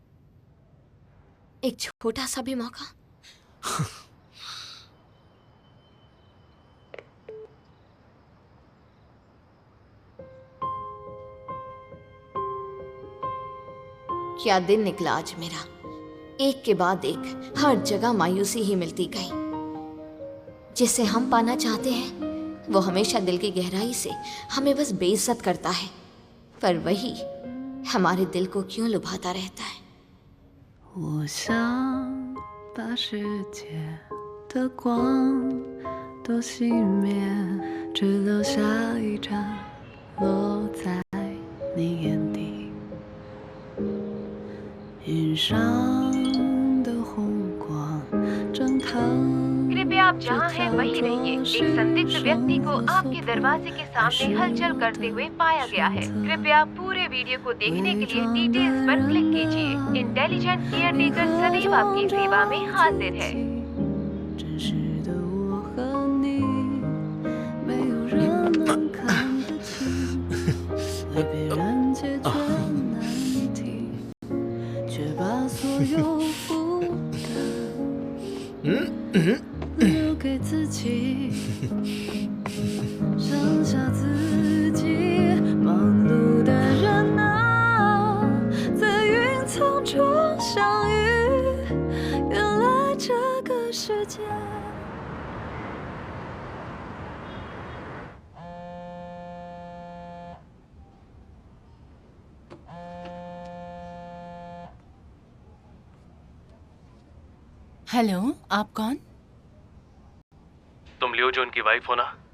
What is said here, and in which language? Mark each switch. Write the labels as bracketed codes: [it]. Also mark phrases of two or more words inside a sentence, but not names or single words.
[hi] एक छोटा सा भी मौका? क्या दिन निकला आज मेरा। एक के बाद एक हर जगह मायूसी ही मिलती गई। जिसे हम पाना चाहते हैं वो हमेशा दिल की गहराई से हमें बस बेइज्जत करता है, पर वही हमारे दिल को क्यों लुभाता रहता है। [zh] 我想把世界的光都熄灭，只留下一盏落在你眼底，云上的红光正烫。 [hi] कृपया आप जहां हैं वहीं रहिए। एक संदिग्ध व्यक्ति को आपके दरवाजे के सामने हलचल करते हुए पाया गया है। कृपया पूरे वीडियो को देखने के लिए डिटेल्स पर क्लिक कीजिए। [en] intelligent care taker [hi] सदैव आपकी सेवा में हाजिर है। [zh] 真实的我和你，没有人能看得清，为别人解决难题，却把所有负担留给自己，剩下自己。忙碌的人啊，在云层中相遇，原来这个世界。 [hi] हेलो, आप कौन? तुम लियो जो उनकी वाइफ हो ना?